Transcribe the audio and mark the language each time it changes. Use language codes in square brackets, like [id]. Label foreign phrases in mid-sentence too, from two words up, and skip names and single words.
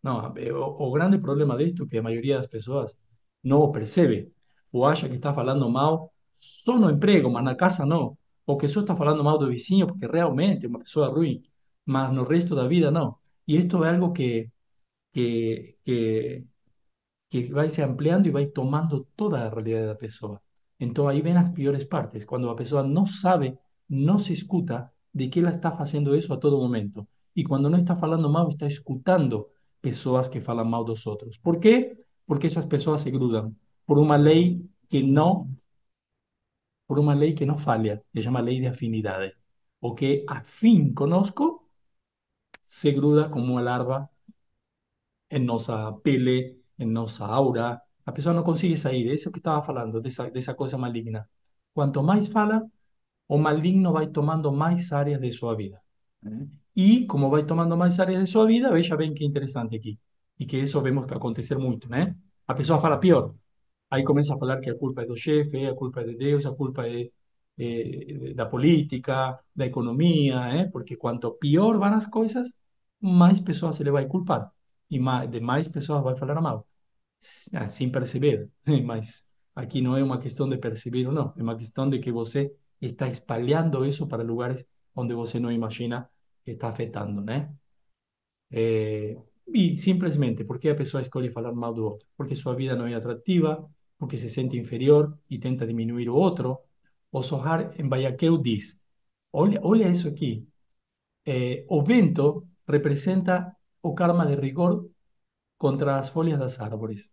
[pt] Não, o grande problema disto é que a maioria das pessoas não o percebe, ou acha que está falando mal só no emprego, mas na casa não, ou que só está falando mal do vizinho porque realmente é uma pessoa ruim, mas no resto da vida não. E isto é algo que, que que vai se ampliando [es] y va tomando toda la realidad de la persona. Entonces ahí ven las peores partes, cuando la persona no sabe, no se escuta de que [pt] ela está [es] haciendo eso a todo momento. Y cuando no [pt] está falando mal, está escutando pessoas que falam mal dos outros. [es] ¿Por qué? Porque esas personas se grudan por una ley que no, por una ley que no falla, se llama ley de afinidades. [pt] O que afim conosco se gruda como uma larva [es] en nuestra [pt] pele, [es] en nuestra aura. [pt] A pessoa não consegue sair. É isso que estava falando, dessa coisa maligna. Quanto mais fala, o maligno vai tomando mais áreas de sua vida. Né? E, como vai tomando mais áreas de sua vida, veja bem que interessante aqui. E que isso vemos que acontecer muito, né? A pessoa fala pior. Aí começa a falar que a culpa é do chefe, a culpa é de Deus, a culpa é, da política, da economia, porque quanto pior vão as coisas, mais pessoas se le vai culpar e mais, de mais pessoas vai falar mal, sem perceber. Mas aqui não é uma questão de perceber ou não, é uma questão de que você está espalhando isso para lugares onde você não imagina que está afetando, né? [es] Eh, y simplemente, ¿por qué [pt] a pessoa escolhe falar mal do outro? Porque sua vida não é atrativa, porque se sente inferior e tenta diminuir o outro. O Sohar em Baiaqueu diz: olha isso aqui. O vento representa o karma de rigor contra as folhas das árvores.